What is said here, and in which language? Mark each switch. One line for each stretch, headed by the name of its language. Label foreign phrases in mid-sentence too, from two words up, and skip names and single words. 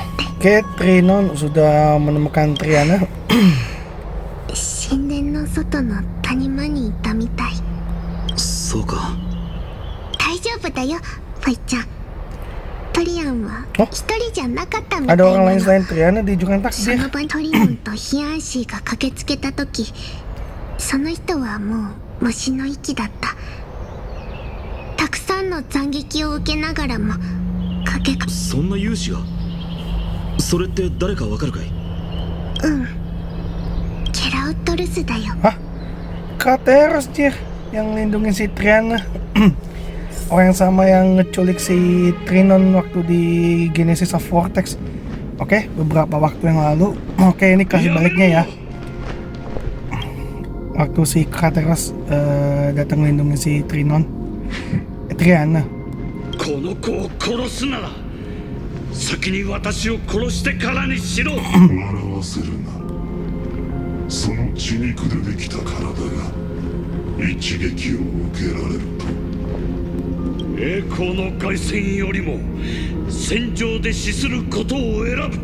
Indonesian: Oke, Trinon sudah menemukan Triana.
Japanese: 神殿の外の谷間にいたみたい。そうか大丈夫だよ、ファイちゃん。トリアンは一人じゃなかったみたい
Indonesian: Ada
Japanese: な
Indonesian: orang lain
Japanese: の。
Indonesian: selain Triana di Jurang
Japanese: そ
Indonesian: Takdir.
Japanese: の場にトリオンとヒアンシーが駆けつけた時、その人はもう虫の息だった。たくさんの斬撃を受けながらも駆けそんな勇士がそれって誰かわかるかいケラウトルスだよ。
Indonesian: Hah? Krateros dia yang lindungin si Triana. Orang yang sama yang ngeculik si Trinon waktu di Genesis of Vortex. Oke, beberapa waktu yang lalu. Oke, ini kasih baliknya ya. Waktu si Krateros datang lindungin si Trinon. Triana.
Japanese: ここの子を殺すなら先に私を殺してからにしろ。笑わせるな。その血肉でできた体が一撃を受けられると。栄光の凱旋よりも戦場で死することを選ぶ。